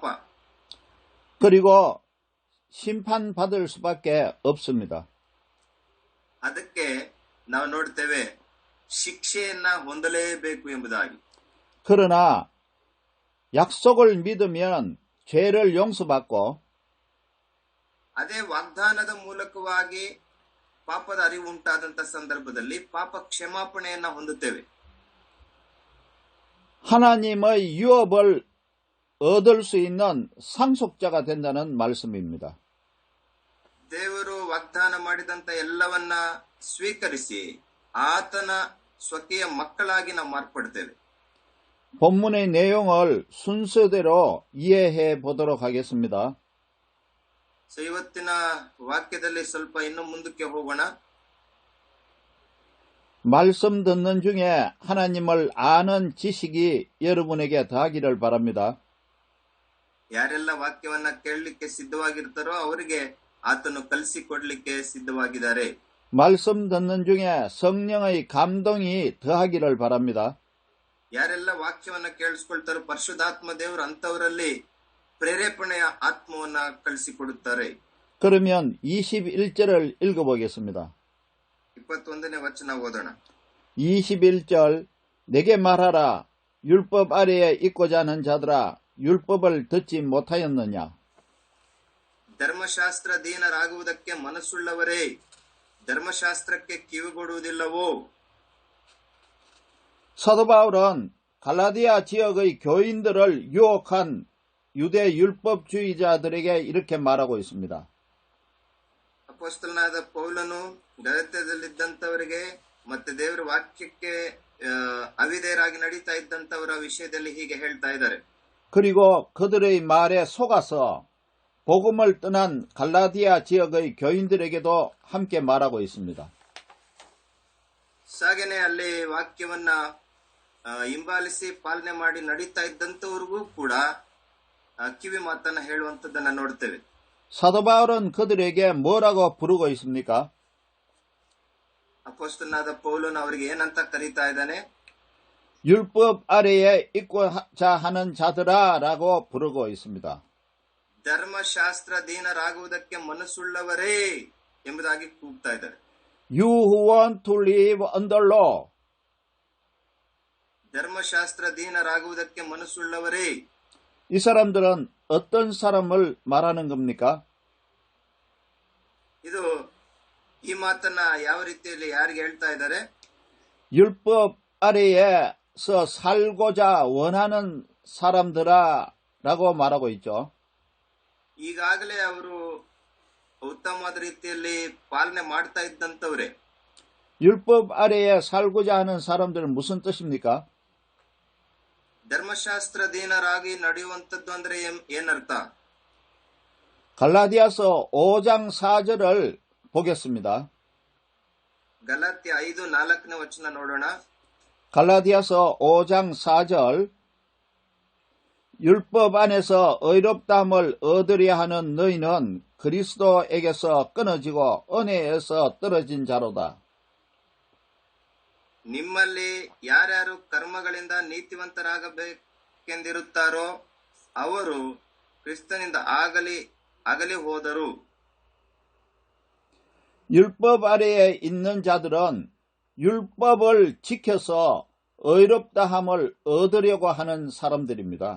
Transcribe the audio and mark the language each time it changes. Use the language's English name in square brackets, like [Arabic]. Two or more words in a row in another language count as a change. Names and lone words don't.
[Korean] 그리고 심판받을 수밖에 없습니다. [Kannada] ಅದಕ್ಕೆ ನಾವು ನೋಡ್ತೇವೆ ಶಿಕ್ಷೆಯನ್ನ ಹೊಂದಲೇಬೇಕು ಎಂಬುದಾಗಿ. [Korean] 그러나 약속을 믿으면 죄를 용서받고, [Kannada] ಅದೇ ವಾಗ್ದಾನದ ಮೂಲಕವಾಗಿ ಪಾಪದ ಅರಿವು ಉಂಟಾದಂತ ಸಂದರ್ಭದಲ್ಲಿ ಪಾಪ ಕ್ಷಮಾಪಣೆಯನ್ನ ಹೊಂದುತ್ತೇವೆ. [Korean] 하나님의 유업을 얻을 수 있는 상속자가 된다는 말씀입니다. [Kannada] ದೇವರು ವಾಗ್ದಾನ ಮಾಡಿದಂತ ಎಲ್ಲವನ್ನ ಸ್ವೀಕರಿಸಿ ಆತನ ಸ್ವಕೀಯ ಮಕ್ಕಳಾಗಿ ನಾವು ಮಾರ್ಪಡ್ತೇವೆ. [Korean] 본문의 내용을 순서대로 이해해 보도록 하겠습니다. [Kannada] ಇವತ್ತಿನ ವಾಕ್ಯದಲ್ಲಿ ಸ್ವಲ್ಪ ಇನ್ನು ಮುಂದಕ್ಕೆ ಹೋಗೋಣ. [Korean] 말씀 듣는 중에 하나님을 아는 지식이 여러분에게 더하기를 바랍니다. [Kannada] ಯಾರೆಲ್ಲ ವಾಕ್ಯವನ್ನ ಕೇಳಲಿಕ್ಕೆ ಸಿದ್ಧವಾಗಿರ್ತಾರೋ ಅವರಿಗೆ ಆತನು ಕಲಿಸಿಕೊಡ್ಲಿಕ್ಕೆ ಸಿದ್ಧವಾಗಿದ್ದಾರೆ. [Korean] 말씀 듣는 중에 성령의 감동이 더하기를 바랍니다. [Kannada] ಯಾರೆಲ್ಲ ವಾಕ್ಯವನ್ನ ಕೇಳಿಸ್ಕೊಳ್ತಾರೋ ಪರಿಶುದ್ಧಾತ್ಮ ದೇವರು ಅಂತವರಲ್ಲಿ ಪ್ರೇರೇಪಣೆಯ ಆತ್ಮವನ್ನ ಕಳಿಸಿಕೊಡುತ್ತಾರೆ. [Korean] 그러면 21절을 읽어보겠습니다. [Kannada] 21ನೇ ವಚನ ಓದೋಣ. [Korean] 21절 내게 말하라. 율법 아래에 있고자 하는 자들아 율법을 듣지 못하였느냐. [Kannada] ಧರ್ಮಶಾಸ್ತ್ರಧೀನರಾಗುವುದಕ್ಕೆ ಮನಸ್ಸುಳ್ಳವರೇ ಧರ್ಮಶಾಸ್ತ್ರಕ್ಕೆ ಕಿವಿಗೊಡುವುದಿಲ್ಲವೋ. [Korean] 사도 바울은 갈라디아 지역의 교인들을 유혹한 유대 율법주의자들에게 이렇게 말하고 있습니다. [Kannada] ಅಪೊಸ್ತಲನಾದ ಪೌಲನು ಗಲಾತ್ಯದಲ್ಲಿದ್ದಂಥವರಿಗೆ ಮತ್ತೆ ದೇವರ ವಾಕ್ಯಕ್ಕೆ ಅವಿಧೇಯರಾಗಿ ನಡೀತಾ ಇದ್ದಂಥವರ ವಿಷಯದಲ್ಲಿ ಹೀಗೆ ಹೇಳ್ತಾ ಇದ್ದಾರೆ. [Korean] 그리고 그들의 말에 속아서 복음을 떠난 갈라디아 지역의 교인들에게도 함께 말하고 있습니다. [Kannada] ಸಾಗನೆ ಅಲ್ಲಿ ವಾಕ್ಯವನ್ನ ಹಿಂಬಾಲಿಸಿ ಪಾಲನೆ ಮಾಡಿ ನಡೀತಾ ಇದ್ದಂಥವ್ರಿಗೂ ಕೂಡ ಕಿವಿ ಮಾತನ್ನ ಹೇಳುವಂಥದ್ದನ್ನ ನೋಡ್ತೇವೆ. [Korean] 사도 바울은 그들에게 뭐라고 부르고 있습니까? [Kannada] ಅಪೊಸ್ತಲನಾದ ಪೌಲನು ಅವರಿಗೆ ಏನಂತ ಕರೀತಾ ಇದ್ದಾನೆ? [Korean] 율법 아래에 있고자 하는 자들아 라고 부르고 있습니다. [Kannada] ಧರ್ಮಶಾಸ್ತ್ರಧೀನರಾಗುವುದಕ್ಕೆ ಮನಸ್ಸುಳ್ಳವರೇ ಎಂಬುದಾಗಿ ಕೂಗ್ತಾ ಇದ್ದಾರೆ. [English] You who want to live under law. [Kannada] ಧರ್ಮಶಾಸ್ತ್ರಧೀನರಾಗುವುದಕ್ಕೆ ಮನಸ್ಸುಳ್ಳವರೇ. [Korean] 이 사람들은 어떤 사람을 말하는 겁니까? [Kannada] ಇದು ಈ ಮಾತನ್ನ ಯಾವ ರೀತಿಯಲ್ಲಿ ಯಾರಿಗೆ ಹೇಳ್ತಾ ಇದ್ದಾರೆ? [Korean] 율법 아래에서 살고자 원하는 사람들아라고 말하고 있죠. [Kannada] ಈಗಾಗಲೇ ಅವರು ಉತ್ತಮವಾದ ರೀತಿಯಲ್ಲಿ ಪಾಲನೆ ಮಾಡ್ತಾ ಇದ್ದಂಥವ್ರೆ. [Korean] 율법 아래에 살고자 하는 사람들은 무슨 뜻입니까? [Kannada] ಧರ್ಮಶಾಸ್ತ್ರಧೀನರಾಗಿ ನಡೆಯುವಂಥದ್ದು ಅಂದ್ರೆ ಏನರ್ಥ? [Korean] 갈라디아서 5장 4절을 보겠습니다. [Kannada] ಗಲಾತ್ಯ 5:4ನೇ ವಚನ ನೋಡೋಣ. [Korean] 갈라디아서 5장 4절 율법 안에서 의롭다함을 얻으려 하는 너희는 그리스도에게서 끊어지고 은혜에서 떨어진 자로다. [Kannada] ನಿಮ್ಮಲ್ಲಿ ಯಾರ್ಯಾರು ಕರ್ಮಗಳಿಂದ ನೀತಿವಂತರಾಗಬೇಕೆಂದಿರುತ್ತಾರೋ ಅವರು ಕ್ರಿಸ್ತನಿಂದ ಅಗಲಿ ಹೋದರು. [Korean] 율법 아래에 있는 자들은 율법을 지켜서 의롭다함을 얻으려고 하는 사람들입니다.